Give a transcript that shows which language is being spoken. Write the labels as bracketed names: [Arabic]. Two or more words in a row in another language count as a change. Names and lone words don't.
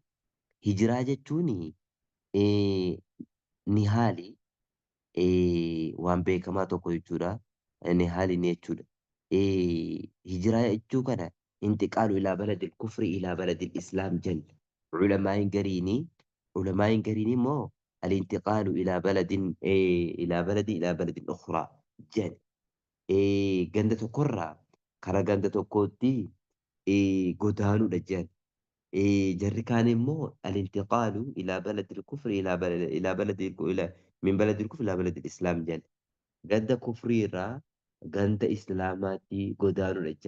[Oromo] Hijiraa jechuun ni haali waan beekamaa tokko jechuudha. Ni haali ni jechuudha. Hijiraa jechuu kana [Arabic] انتقال إلى بلد الكفر إلى بلد الإسلام [Oromo] jenna. Culamaa'in gariin immoo [Arabic] الانتقال إلى بلد أخرى جن [Oromo] ganda tokkorraa kara ganda tokkootti godaanuu dha. Jarri kaan immoo [Arabic] الانتقال إلى بلد الكفر إلى بلد من بلد الكفر إلى بلد الإسلام jedhan. [Oromo] Ganda kufrii irraa ganda islaamaatti godaanuu dha.